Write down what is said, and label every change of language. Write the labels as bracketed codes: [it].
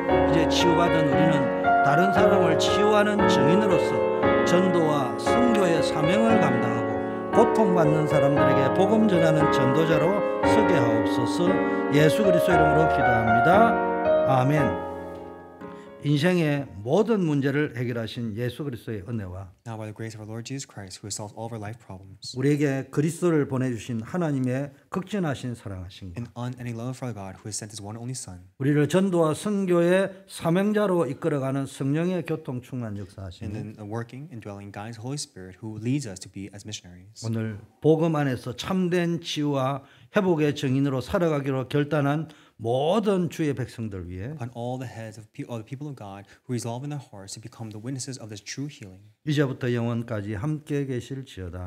[ko] 이제 치유받은 우리는 다른 사람을 치유하는 증인으로서 전도와 선교의 사명을 감당하고 고통받는 사람들에게 복음 전하는 전도자로 서게 하옵소서. 예수 그리스도 이름으로 기도합니다. 아멘. 인생의 모든 문제를 해결하신 예수 그리스도의 은혜와 [en] Now by the grace of our Lord Jesus Christ, who has solved all of our life problems, [ko] 우리에게 그리스도를 보내주신 하나님의 극진하신 사랑하신 것, [en] and unending love of our God, who has sent His one and only Son, [ko] 우리를 전도와 선교의 사명자로 이끌어가는 성령의 교통 충만 [en] and [ko] 역사하시는 [en] then working and dwelling God's Holy Spirit, who leads us to be as missionaries. [ko] 오늘 복음 안에서 참된 치유와 회복의 증인으로 살아가기로 결단한 모든 주의 백성들 위해 [en] On all the heads of the people of God who resolve in their hearts to become the witnesses of this true healing, [ko] 이제부터 영원까지 함께 계실지어다.